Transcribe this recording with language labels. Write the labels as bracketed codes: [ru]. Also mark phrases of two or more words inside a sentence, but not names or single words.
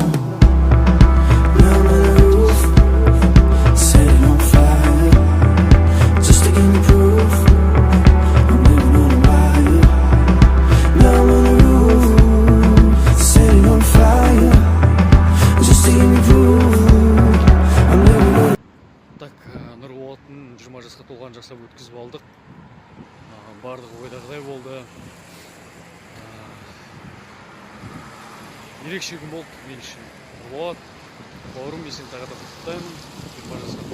[en] Now I'm on the roof, set it on fire, just to give me proof I'm living on a wire. Now I'm on the roof, set it on fire, just to give me proof I'm living on. [kk] Так, Нұрболаттың 20 жасқа толған жасап өткізіп алдық. Барлығы ойдағыдай болды. Ерекше күн болды мен үшін. Нұрболат, бауырым, мен сені тағы да құттықтаймын.